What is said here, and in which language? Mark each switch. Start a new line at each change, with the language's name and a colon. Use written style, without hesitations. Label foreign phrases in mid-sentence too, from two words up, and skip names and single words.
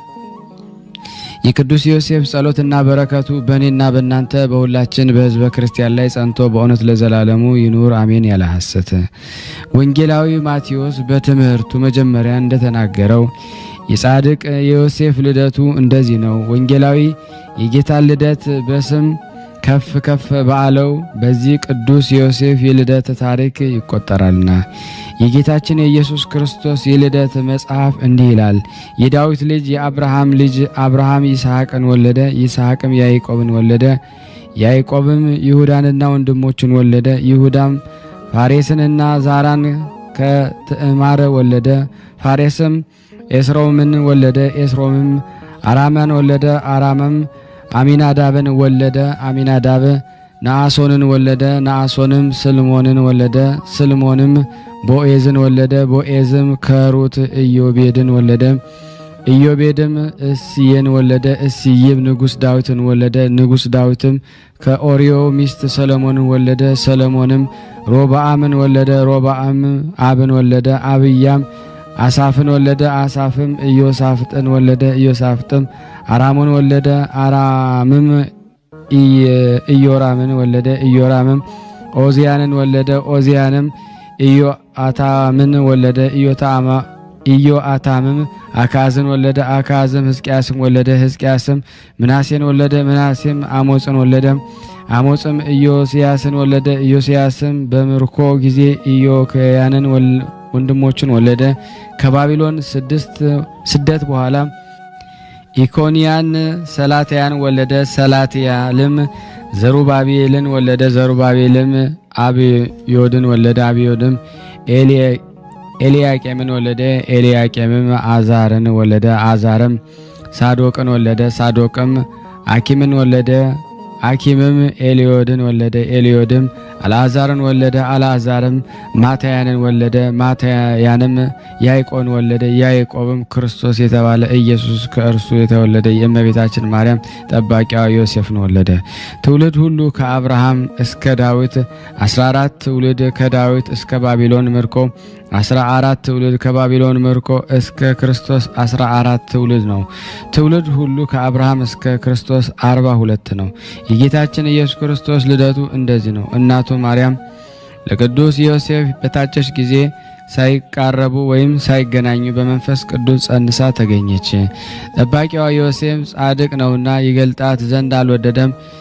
Amharic: የቅዱስ ዮሴፍ ጸሎትና በረከቱ በእኔና በእናንተ በሁላችን በሕዝበ ክርስቲያን ላይ ጸንቶ በእውነት ለዘላለሙ ይኑር አሜን። ያለ ሐሰት ወንጌላዊ ማቴዎስ በትምህርቱ መጀመሪያ እንደተናገረው የጻድቅ የዮሴፍ ልደቱ እንደዚህ ነው። ወንጌላዊ የጌታን ልደት በስም ከፍ ከፍ ባለው በዚህ ቅዱስ ዮሴፍ የልደት ታሪክ ይቆጠራልና የጌታችን የኢየሱስ ክርስቶስ የልደት መጽሐፍ እንዲህ ይላል። የዳዊት ልጅ የአብርሃም ልጅ አብርሃም ይስሐቅን ወለደ፣ ይስሐቅም ያዕቆብን ወለደ፣ ያዕቆብም ይሁዳንና ወንድሞቹን ወለደ፣ ይሁዳም ፋሬስንና ዛራን ከትዕማር ወለደ፣ ፋሬስም ኤስሮምን ወለደ፣ ኤስሮምም አራምን ወለደ፣ አራምም አሚናዳብን ወለደ፣ አሚናዳብ ነአሶንን ወለደ፣ ነአሶንም ስልሞንን ወለደ፣ ስልሞንም ቦኤዝን ወለደ፣ ቦኤዝም ከሩት ኢዮቤድን ወለደ፣ ኢዮቤድም እስየን ወለደ፣ እስይም ንጉሥ ዳዊትን ወለደ፣ ንጉሥ ዳዊትም ከኦርዮ ሚስት ሰለሞንን ወለደ፣ ሰለሞንም ሮብዓምን ወለደ፣ ሮብዓም አብን ወለደ፣ አብያም አሳፍን ወለደ፣ አሳፍም ኢዮሳፍጥን ወለደ፣ ኢዮሳፍጥም አራሙን ወለደ፣ አራምም ኢዮራምን ወለደ፣ ኢዮራምም ኦዚያንን ወለደ፣ ኦዚያንም ኢዮአታምን ወለደ፣ ኢዮአታምም አካዝን ወለደ፣ አካዝም ሕዝቅያስን ወለደ፣ ሕዝቅያስም ምናሴን ወለደ፣ ምናሴም አሞጽን ወለደ፣ አሞጽም ኢዮስያስን ወለደ፣ ኢዮስያስም በምርኮ ጊዜ ኢዮክያንን ወንድሞችን ወለደ። ከባቢሎን ስደት በኋላ ኢኮንያን ሰላትያን ወለደ፣ ሰላትያልም ዘሩባቤልን ወለደ፣ ዘሩባቤልም አብዮድን ወለደ፣ አብዮድም ኤልያቄምን ወለደ፣ ኤልያቄምም አዛርን ወለደ፣ አዛርም ሳዶቅን ወለደ፣ ሳዶቅም አኪምን ወለደ፣ አኪምም ኤልዮድን ወለደ፣ ኤልዮድም አልዓዛርን ወለደ፣ አልዓዛርም ማታያንን ወለደ፣ ማታያንም ያዕቆብን ወለደ፣ ያዕቆብም ክርስቶስ የተባለ ኢየሱስ ከእርሱ የተወለደ የእመቤታችን ማርያም ጠባቂዋ ዮሴፍን ወለደ። ትውልድ ሁሉ ከአብርሃም እስከ ዳዊት 14 ትውልድ፣ ከዳዊት እስከ ባቢሎን ምርኮ 14 ትውልድ፣ ከባቢሎን ምርኮ እስከ ክርስቶስ 14 ትውልድ ነው። ትውልድ ሁሉ ከአብርሃም እስከ ክርስቶስ 42 ነው። የጌታችን ኢየሱስ ክርስቶስ ልደቱ እንደዚህ ነው። እናቱ ማርያም ለቅዱስ ዮሴፍ በታጨች ጊዜ ሳይቃረቡ ወይም ሳይገናኙ በመንፈስ ቅዱስ ጸንሳ ተገኘች። ጠባቂዋ ዮሴፍ ጻድቅ ነውና ይገልጣት ዘንድ አልወደደም።